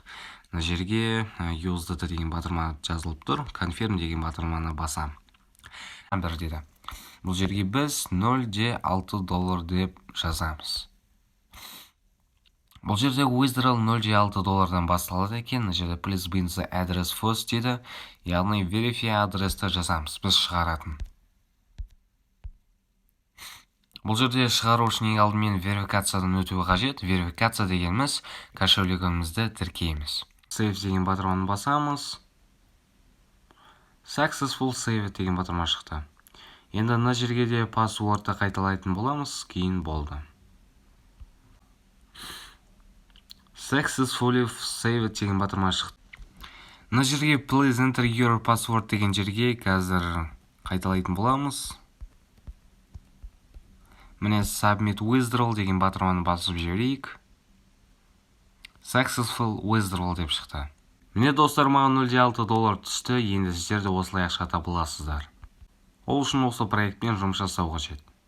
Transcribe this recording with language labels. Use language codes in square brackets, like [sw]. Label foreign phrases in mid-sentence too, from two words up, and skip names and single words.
[kk] Мына жерге USDT деген батырма жазылып тұр. Confirm деген батырманы басам. Бір деді. Бұл жерге біз $0.6 деп жазамыз. Бұл жерде Withdraw $0.6-дан басталады екен. Мына жерде [en] Please bind the address first [kk] деді. Яғни Verify адресті жазамыз. Біз шығаратын. Бұл жерде шығару үшін ең алдымен верификациядан өтуі қажет. Верификация дегеніміз кошелегімізді тіркейміз. Save деген батырманы басамыз. [en] Successful save [kk] деген батырма шықты. Енді мына жерге де пассвордты қайталайтын боламыз, кейін болды. [en] Successfully save [kk] деген батырма шықты. Мына жерге [en] Please enter your password [kk] деген жерге қазір қайталайтын боламыз. Міне [en] Submit Withdrawal [kk] деген батырманы басып жіберейік. [en] Successful withdrawal [kk] деп шықты. Міне достар, маған $0.6 түсті. Енді сіздер де осылай ақша таба аласыздар. Ол үшін осы проектпен жұмыс жасау қажет.